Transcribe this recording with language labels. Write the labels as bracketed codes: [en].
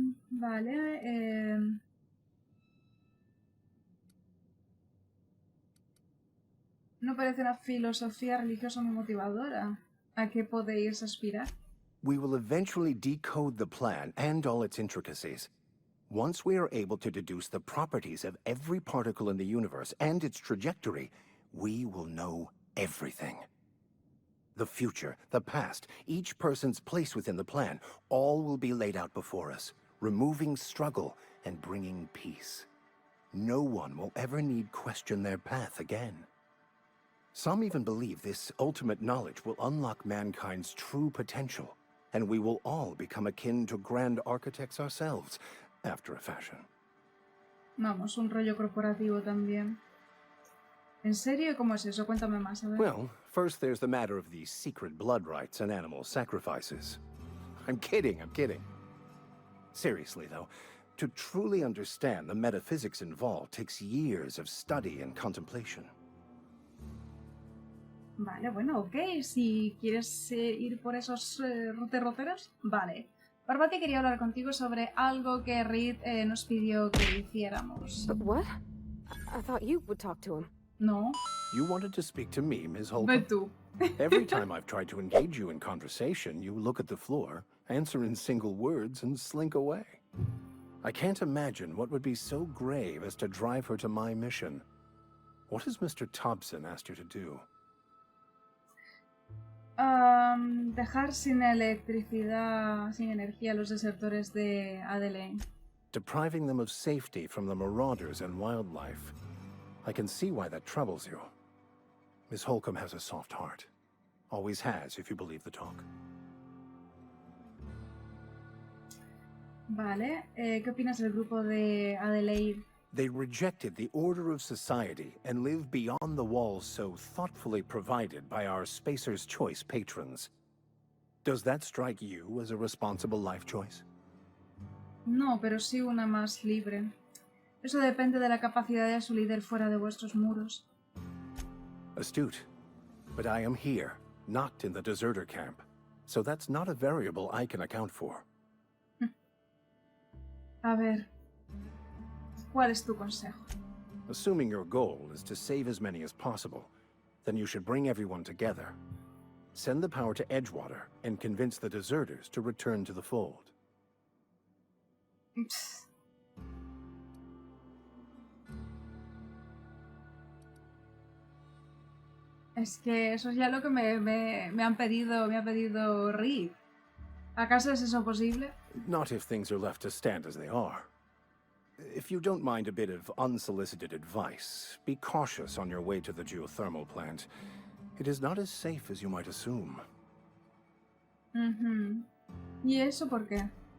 [es] Vale. No parece una filosofía religiosa muy motivadora. ¿A qué podéis aspirar? [en] We will eventually decode the plan and all its intricacies. Once we are able to deduce the properties of every particle in the universe and its trajectory, we will know everything. The future, the past, each person's place within the plan, all will be laid out before us, removing struggle and bringing peace. No one will ever need question their path again. Some even believe this ultimate knowledge will unlock mankind's true potential, and we will all become akin to grand architects ourselves, after a fashion. [es] Vamos, un rollo corporativo también. ¿En serio? ¿Cómo es eso? Cuéntame más, a ver. [en] Well, first there's the matter of the secret blood rites and animal sacrifices. I'm kidding. Seriously, though, to truly understand the metaphysics involved takes years of study and contemplation. [es] Vale, bueno, ok. Si quieres ir por esos derroteros, vale. Parvati quería hablar contigo sobre algo que Reed nos pidió que hiciéramos. [en] What? I thought you would talk to him. No. You wanted to speak to me, Ms. Holcomb? [es] Ve tú. [en] Every time I've tried to engage you in conversation, you look at the floor, answer in single words, and slink away. I can't imagine what would be so grave as to drive her to my mission. What has Mr. Tobson asked you to do? [es] Dejar sin electricidad, sin energía a los desertores de Adelaide. [en] Depriving them of safety from the marauders and wildlife. I can see why that troubles you. Miss Holcomb has a soft heart. Always has, if you believe the talk. [es] Vale, ¿qué opinas del grupo de Adelaide? [en] They rejected the order of society and live beyond the walls so thoughtfully provided by our Spacer's Choice patrons. Does that strike you as a responsible life choice? [es] No, pero sí una más libre. Eso depende de la capacidad de su líder fuera de vuestros muros. [en] Astute. But I am here, not in the deserter camp. So that's not a variable I can account for. [es] A ver, ¿cuál es tu consejo? [en] Assuming your goal is to save as many as possible, then you should bring everyone together. Send the power to Edgewater and convince the deserters to return to the fold. [es] Es que eso es ya lo que me ha pedido Reed. ¿Acaso es eso posible? [en] Not if things are left to stand as they are. If you don't mind a bit of unsolicited advice, be cautious on your way to the geothermal plant. It is not as safe as you might assume. [es] ¿Y eso por qué?